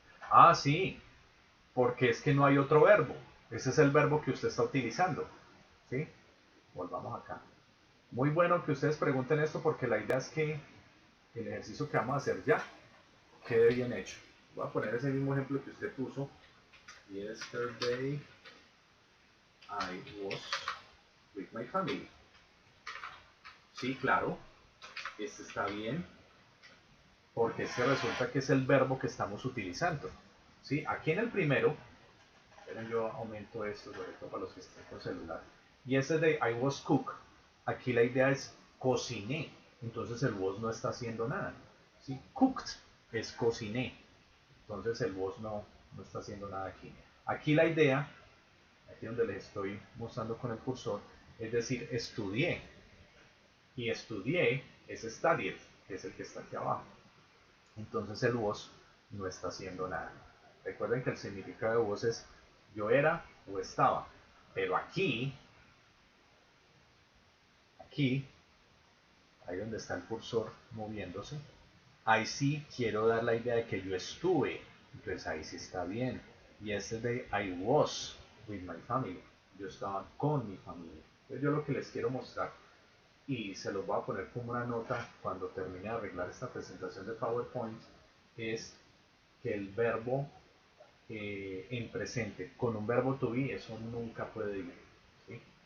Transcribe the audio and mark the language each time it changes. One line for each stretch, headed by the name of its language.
Spanish: Ah, sí, porque es que no hay otro verbo. Ese es el verbo que usted está utilizando. ¿Sí? Volvamos acá. Muy bueno que ustedes pregunten esto porque la idea es que el ejercicio que vamos a hacer ya quede bien hecho. Voy a poner ese mismo ejemplo que usted puso.
English: Yesterday I was with my family.
Spanish: Sí, claro, este está bien porque este resulta que es el verbo que estamos utilizando. ¿Sí? Aquí en el primero, esperen, yo aumento esto sobre todo para los que estén con celular.
English: Yesterday I was cook.
Spanish: Aquí la idea es cociné. entonces el was no está haciendo nada. ¿Sí? Cooked es cociné, entonces el was no está haciendo nada aquí. Aquí la idea, aquí donde les estoy mostrando con el cursor, es decir, estudié. Y estudié es studied, que es el que está aquí abajo. Entonces el was no está haciendo nada. Recuerden que el significado de was es yo era o estaba. Pero aquí, ahí donde está el cursor moviéndose, ahí sí quiero dar la idea de que yo estuve. Entonces ahí sí está bien.
English: Yesterday I was with my family.
Spanish: Yo estaba con mi familia. Entonces yo lo que les quiero mostrar, y se los voy a poner como una nota cuando termine de arreglar esta presentación de PowerPoint, es que el verbo en presente con un verbo to be, eso nunca puede ir. ¿Sí?